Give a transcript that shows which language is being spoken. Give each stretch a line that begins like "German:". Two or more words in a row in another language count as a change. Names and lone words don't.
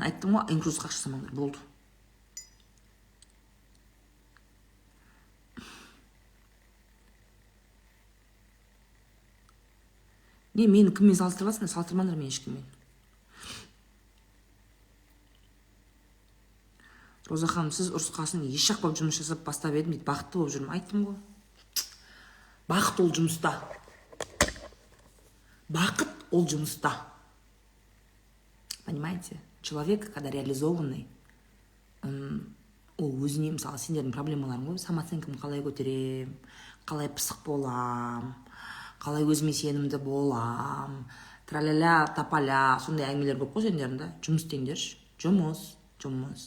Kazakh: Айттым ғой, инкрузисқа ақша салмаңдар, болды. Не, мені кіммен салыстырасыңдар? Салыстырмаңдар мен ешкіммен. Роза ханым, сіз ұрысқасын ешақ болып жұмыс жасап бастап едім дейді, бақытты болып жүрмін. Айттым ғой. Бақыт ол жұмыста. Бақыт ол жұмыста.
Russian: Понимаете? Человек, когда реализованный,
Kazakh: ол өзіне, мысалы, сендердің проблемаларың ғой, самооценкамды қалай көтерем, қалай пысық болам, қалай өзіме сенімді болам, траляля, тапаля, сондай әңгімелер көп қой сендердің. Жұмыс істеңдерші. Жұмыс.